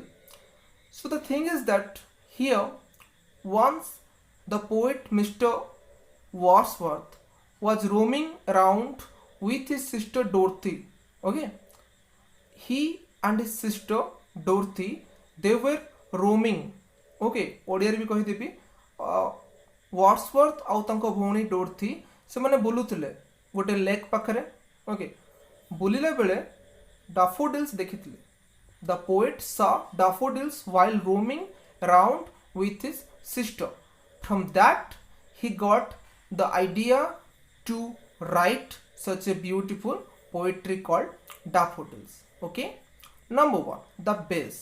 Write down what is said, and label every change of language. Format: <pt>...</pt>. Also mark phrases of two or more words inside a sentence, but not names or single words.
<en>So the thing is that here, once the poet Mr. Wordsworth was roaming around with his sister Dorothy. Okay, he and his sister Dorothy, they were roaming.</en> <or>Okay, ଓଡ଼ିଆ ଭି କହିଦେବି ୱର୍ଡସୱର୍ଥ ଆଉ ତାଙ୍କ ଭଉଣୀ ଡୋରୋଥି ସେ ମାନେ ବୁଲୁଥିଲେ ଗୋଟେ ଲେକ ପାଖରେ. ଓକେ, ବୁଲିଲା ବେଳେ ଡାଫୋଡିଲ୍ସ ଦେଖିଥିଲେ.</or> <en>The poet saw daffodils while roaming around with his sister. From that he got the idea to write such a beautiful poetry called daffodils. Okay, number 1, the base.</en>